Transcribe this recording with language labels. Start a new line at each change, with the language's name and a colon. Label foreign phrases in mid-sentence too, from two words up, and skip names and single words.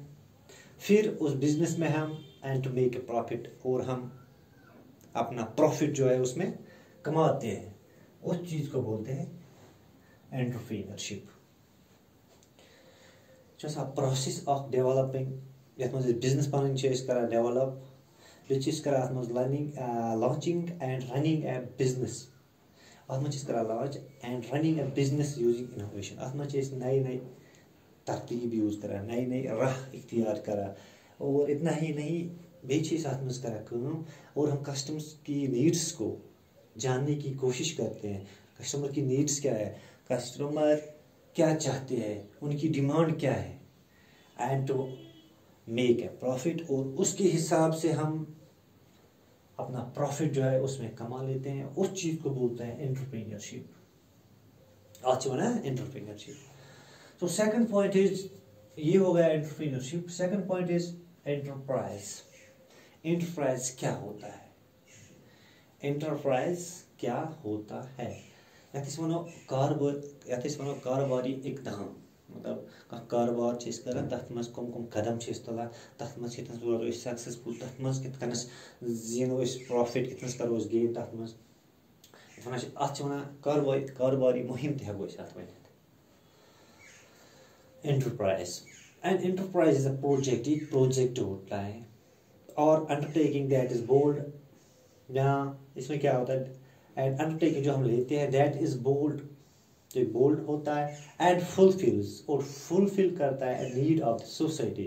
Hindi: फिर उस बिजनेस में हम
English: and to make a profit,
Hindi: और हम अपना प्रॉफिट जो है उसमें कमाते हैं। उस चीज़ को बोलते हैं एंटरप्रेन्योरशिप। जैसा
English: process of developing,
Kashmiri: यथ मज
English: business plan
Kashmiri: करा डेवलप, बेस करा अत मज
English: launching and running a business,
Kashmiri: अत मज करा
English: launch and running a business using innovation.
Kashmiri: अत मज नई नई तरतीब यूज करा, नई नई राह इख्तियार करा,
Hindi: और इतना ही नहीं
Kashmiri: बेच अत मज करा काम,
Hindi: और हम कस्टमर्स की नीड्स को जानने की कोशिश करते हैं। कस्टमर की नीड्स क्या है, कस्टमर क्या चाहते हैं, उनकी डिमांड क्या है,
English: and to make a profit,
Hindi: और उसके हिसाब से हम अपना प्रॉफिट जो है उसमें कमा लेते हैं। उस चीज़ को बोलते हैं एंटरप्रेन्योरशिप। आज बना है एंटरप्रेन्योरशिप। तो
English: second point is,
Hindi: ये हो गया एंटरप्रेन्योरशिप।
English: Second point is enterprise.
Hindi: एंटरप्राइज क्या होता है, एंटरप्राइज क्या होता है,
Kashmiri: यथ वनो कारोबारी इकदाम, मतलब कारोबार कर तथ मज कम कम कदम तुलान, तथ मज कितन रोज सक्सेसफुल, तथ मज कितकनस जीनो प्रॉफिट, कितनस करो गेन, तथ मज अत कारोबारी मुहिम तह हेको अत वन।
English: Enterprise, and enterprise is a project,
Hindi: एक प्रोजेक्ट होता है, और
English: undertaking that is bold,
Hindi: जहाँ इसमें क्या होता है,
English: and undertaking
Hindi: जो हम लेते हैं
English: that is bold,
Hindi: जो बोल्ड होता है,
English: and fulfills,
Hindi: और फुलफिल करता है
English: need of the society.